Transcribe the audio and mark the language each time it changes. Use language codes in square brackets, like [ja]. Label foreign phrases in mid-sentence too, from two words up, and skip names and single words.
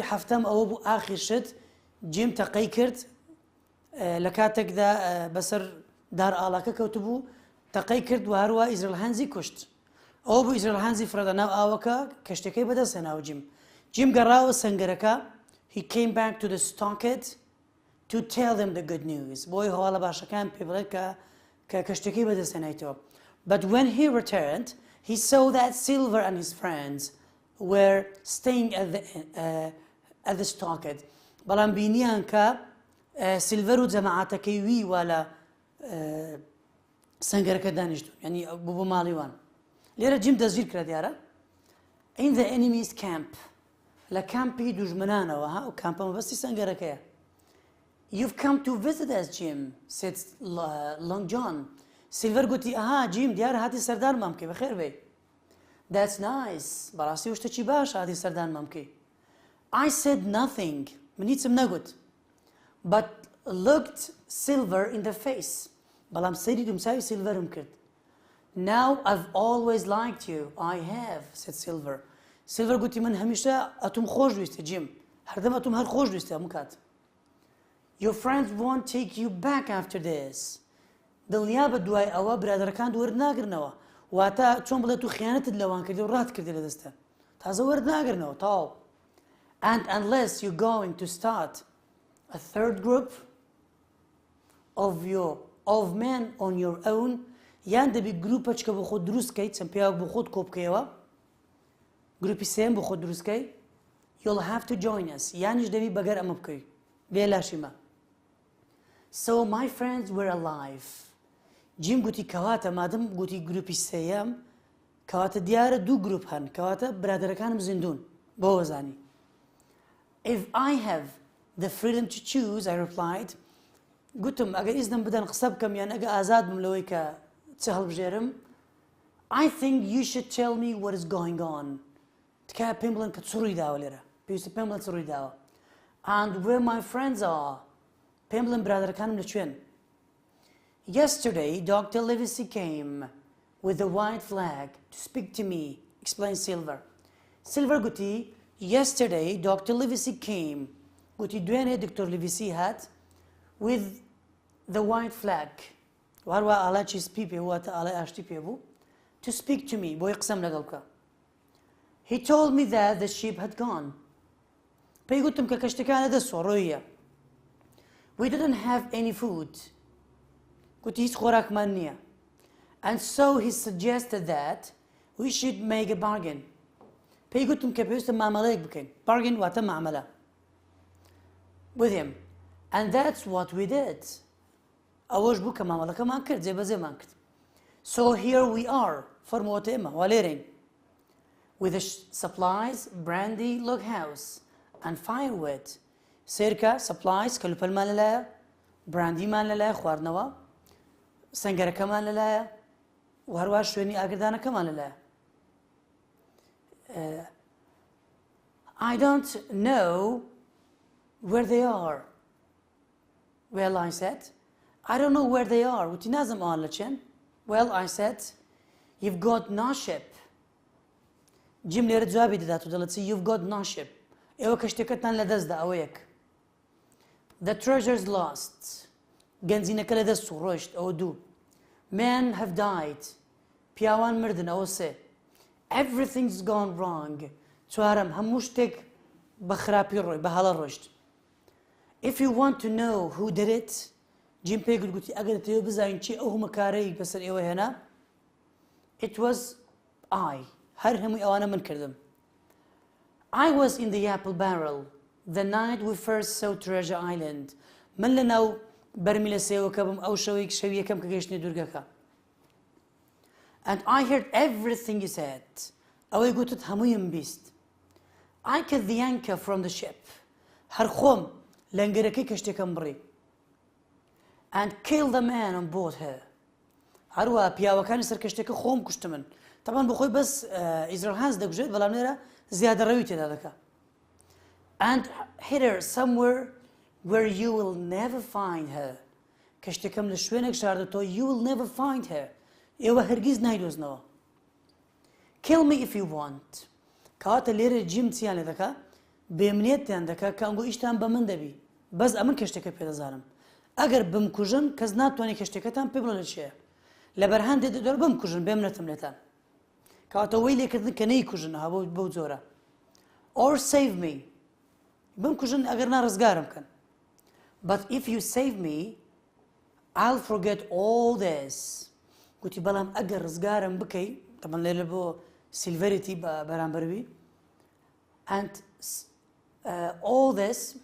[ckb] 7ەم ئەوە بوو ئاخر شت جیم تەقەی کرد لە کاتێکدا بەسەر دار ئاڵاکە کەوتبوو تەقەی کرد و هەروە ئیزرائیل هەنزی کوشت ئەوە بوو ئیزرائیل هەنزی فرەدە ناو ئاوەکە کەشتەکەی بەدەستهێناوە جیم گەڕاوە سەنگەرەکە [en] he came back to the stockade to tell them the good news [ckb] بۆی هەواڵە باشەکان پێ بڵێت کە کەشتەکەی بەدەستهێنایتەوە. [en] But when he returned he saw that Silver and his friends were staying at the stockade. [ckb] بەڵام بینیان کە سیلڤەر و جەماعەتەکەی وی وا لە سەنگەرەکە دانیشتون یعنی بوو ماڵیوان. لێرە جیم دەستگیر کرا دیارە [en] in the enemy's camp [ckb] لە کامپی دوژمنانەوە ها و کامپە مەبەستی سەنگەرەکەیە. [en] You've come to visit us Jim said Long John. [ckb] سیلڤەر گوتی ئەها جیم دیارە هاتی سەردانمان بکەی بەخێر بێ. [en] That's nice [ckb] بەڕاستی شتێکی باش هاتی سەردانمان بکەی. [en] I said nothing [ckb] من هیچم نەگوت [en] but looked Silver in the face [ckb] بەڵام سەیری دومساوی سیلڤەرم کرد. [en] Now I've always liked you I have said Silver. [ckb] سیلڤەر گوتی من هەمیشە ئەتوم خۆش دویستە جیم هەردەم ئەتوم هەر خۆش دویستە هەموو کات. [en] Your friends won't take you back after this. [ckb] دڵنیا بە دوای ئەوە برادەرەکان وەرناگرنەوە واتە چۆن بڵێت و خیانەتت لەوان کردی و ڕات کردی لە دەستە تازە وەرناگرنەوە تاو. [en] And unless you're going to start a third group of men on your own [ckb] یان دەبی گروپەچکە بۆ خۆت دروستکەیت چەند پیاوە بۆ خۆت کۆبکەیەوە گروپی سێم بۆ خۆت دروستکەی [en] you'll have to join us [ckb] یانیش دەبی بەگەر ئەمە بکەی بێ لاشیمە. [en] So my friends were alive. [ckb] جیم گوتی کەواتە مادەم گوتی گروپی سێیەم کەواتە دیارە دوو گروپ هەن کەواتە برادەرەکانم زیندون بۆ وەزانی. [en] If I have the freedom to choose I replied [ckb] گوتم ئەگەر ئیزنم بدەن قسە بکەم یان ئەگە ئازاد بم لەوەی کە چ هەڵبژێرم [en] I think you should tell me what is going on [ckb] تکایە پێم بڵێن کە چ ڕووی داوە لێرە پێویستە پێم بڵێن چ ڕووی داوە [en] and where my friends are [ckb] پێم بڵێن برادەرەکانم لەکوێن. [en] Yesterday Dr. Livesey came with a white flag to speak to me explained Silver. [ckb] Silver گوتی [en] yesterday Dr. Livesey came [ckb] گوتی دوێنێ دکتۆر لیڤیسی هات [en] with the white flag [ckb] وهروە ئاڵاکی سپی پێ واتە ئاڵای ئاشتی پێ بوو [en] to speak to me [ckb] بۆی قسەم لەگەڵ بکە. [en] He told me that the ship had gone. [ckb] پێی گوتم کە کەشتەکانە دەسۆڕۆیە. [en] We didn't have any food. [ckb] گوتی هیچ خۆراکمان نییە. [en] And so he suggested that we should make a bargain. [ckb] پێی گوتم کە پێویستە مامەڵەیەک بکەین. Bargain واتە مامەلە. [en] With him. And that's what we did. [ckb] ئەوەش بوو کە مامەڵەکەمان کرد جێبەجێمان کرد. [en] So here we are. [ckb] فەرمووەتە ئێمە وا لێرەین. [en] With the supplies, brandy, log house and firewood. [ckb] سێرکە supplies کەلوپەلمان لەلایە براندیمان لەلایە خواردنەوە سەنگەرەکەمان لەلایە و هەروە شوێنی ئاگردانەکەمان لەلایە. [en] I don't know where they are. Well, I said, I don't know where they are. [ckb] وتی نازم ئەوان لەچێن. [en] Well, I said, you've got no ship. [ckb] جیم لێرە جوابی دەدات و دەڵێت [en] you've got no ship. [ckb] ئێوە کەشتەکەتان لەدەستدا ئەوە یەک. [en] The treasure's lost. [ckb] گەنجینەکە لەدەست و ڕۆیشت ئەوە دوو. [en] Men have died. [ckb] پیاوان مردن ئەوە سێ. [en] Everything's gone wrong. [ckb] چوارەم هەموو شتێک بە خراپی ڕۆی بە هەڵە ڕۆیشت. [en] If you want to know who did it [ckb] جیم پێی گوتی ئەگەر تێوە بزانین چی ئەو هەموو کارەی بەسەر ئێوە هێنا [en] it was I [ckb] هەر هەمووی ئەوانە من کردم. [en] I was in the apple barrel the night we first saw Treasure Island. [ckb] من لە ناو بەرمیلە سێوەکە بم ئەو شەوی یەکەم کە گەیشتنی دوورگەکە. [en] And I heard everything you said. [ckb] ئەوەی گوتت هەموویم بیست. [en] I cut the anchor from the ship. [ckb] هەر خۆم لەنگەرەکەی کەشتێکەم بڕی. [en] And kill the man on board her. [ckb] هەروە پیاوەکانی سەر کەشتێکە خۆم کوشتمن. طبعا بۆ خۆی بەس ئیزرائیل هەنز دەکوژێت بەڵام لێرە زیادە ڕەوی تێدا دەکات. [en] And hid her somewhere where you will never find her. [ckb] کەشتێکەم لە شوێنێک شاردەتەوە [en] you will never find her. [ckb] ئێوە هەرگیز نایدۆزنەوە. [en] Kill me if you want. [ckb] کەواتە لێرە جیم چیان لێ دەکات بێمنێتیان دەکات کە ئەنگۆ ئیشتان بە من دەبی بەس ئەمن کەشتێکە پێدەزانم ئەگەر بمکوژن کەس ناتوانێت کەشتێکەتان پێ بڵێ لە چێە لەبەرهان دێت بمکوژن بێمنێتم لێتان کەواتە وەی لێکردن کە نەیکوژن ها بەو جۆرە [en] or save me [ckb] بمکوژن ئەگەر نا ڕزگارم بکەن [en] but if you save me I'll forget all this [ckb] گوتی بەڵام ئەگەر ڕزگارم بکەی طبعا لێرە بۆ سیلڤەریتی بەرامبەروی [en] and all this